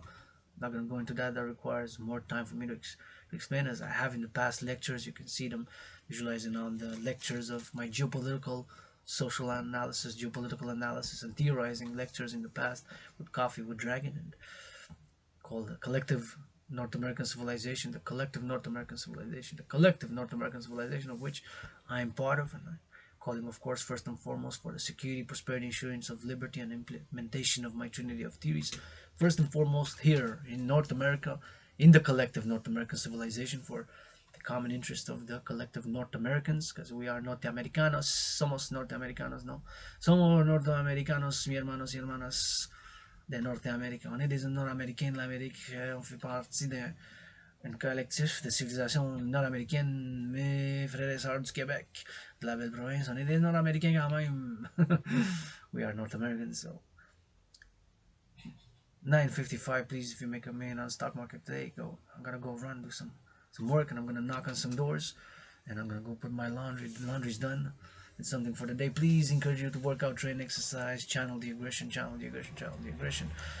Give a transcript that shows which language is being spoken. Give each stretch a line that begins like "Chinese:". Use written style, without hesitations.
English: I'm not going to go into that. That requires more time for me to explain, as I have in the past lectures. You can see them visualizing on the lectures of my geopolitical social analysis, geopolitical analysis, and theorizing lectures in the past with Coffee with Dragan, and called the collective North American civilization, the collective North American civilization, the collective North American civilization of which I am part of, and I call him, of course, first and foremost for the security, prosperity, assurance of liberty, and implementation of my trinity of theories. First and foremost, here in North America, in the collective North American civilization, for the common interest of the collective North Americans, because we are Norteamericanos,
Spanish: somos Norteamericanos, no? Somos Norteamericanos, mi hermanos y hermanas de Norte-América.
French: On est des Nord-Américains de l'Amérique, on fait partie d'un collectif de civilisation nord-américaine, mes frères et sœurs du Québec, de la belle province. On est des Nord-Américains quand même.
English: We are North Americans, so 9:55, please, if you make a million on the stock market today, go. I'm gonna go run, do some work, and I'm gonna knock on some doors, and I'm gonna go put my laundry. The laundry's done. It's something for the day. Please encourage you to work out, train, exercise, channel the aggression, channel the aggression, channel the aggression.